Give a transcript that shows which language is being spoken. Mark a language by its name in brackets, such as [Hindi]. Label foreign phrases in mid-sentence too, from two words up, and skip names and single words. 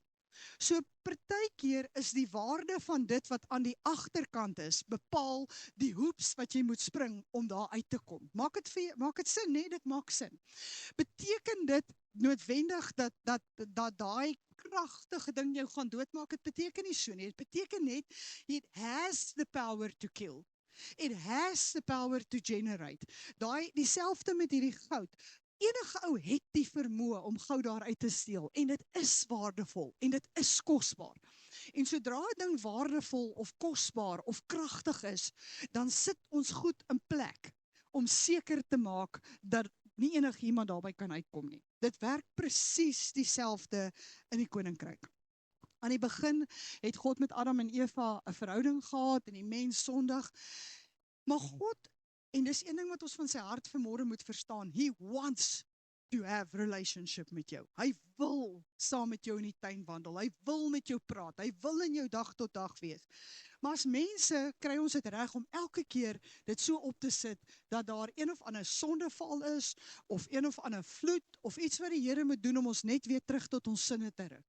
[Afrikaans] So partykeer is die waarde van dit wat aan die agterkant is, bepaal die hoeps wat jy moet spring om daar uit te kom. Maak dit sin, nee, dit maak sin. Beteken dit noodwendig dat daai kragtige ding jou gaan doodmaak? Het beteken nie so nie. Het beteken net, [English] it has the power to kill. It has the power to generate. [Afrikaans] Dieselfde met hierdie goud. Enige ou het die vermoë om goud daar uit te steel, en dit is waardevol, en dit is kosbaar. En sodra 'n ding waardevol of kosbaar of kragtig is, dan sit ons goed in plek om seker te maak dat nie enigiemand daarby kan uitkom nie. Dit werk presies dieselfde in die koninkryk. Aan die begin het God met Adam en Eva 'n verhouding gehad, en die mens sondig. Maar God, en dis een ding wat ons van sy hart vanmôre moet verstaan, [English] he wants to have relationship [Afrikaans] met jou. Hy wil saam met jou in die tuin wandel, hy wil met jou praat, hy wil in jou dag tot dag wees. Maar as mense kry ons dit reg om elke keer dit so op te sit, dat daar een of ander sondeval is, of een of ander vloed, of iets wat die Here moet doen om ons net weer terug tot ons sinne te ruk.